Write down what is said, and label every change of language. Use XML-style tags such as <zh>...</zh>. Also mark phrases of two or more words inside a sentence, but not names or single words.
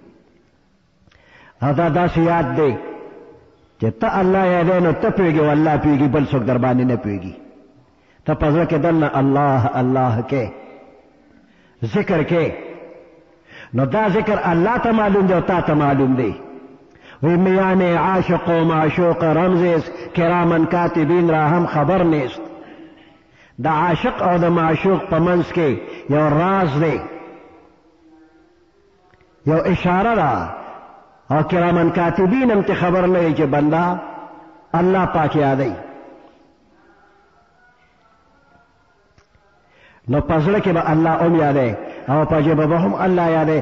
<ps>او دا داسې یاد دی چې ته الله یادوې نو ته پوهېږي او الله پوهېږي، بل څوک در باندې نه پوهېږي. ته په زړه کې دننه الله الله کې ذکر کې، نو دا ذکر الله ته معلوم دی او تا ته معلوم دی.</ps> <fa>وی میان عاشق و معشوق رمز است،</fa> <ar>کرامن کاتبین</ar> <fa>را هم خبر نیست.</fa> <ps>دا عاشق او دا معشوق په منځ کې یو راز دی، یو اشاره ده، او</ps> <ar>کرامن کاتبین</ar> <ps>هم ته خبر نه وي چې بنده الله پاک یادوي. نو په زړه کې به الله هم یادوي او په ژبه به هم الله یادوي.</ps>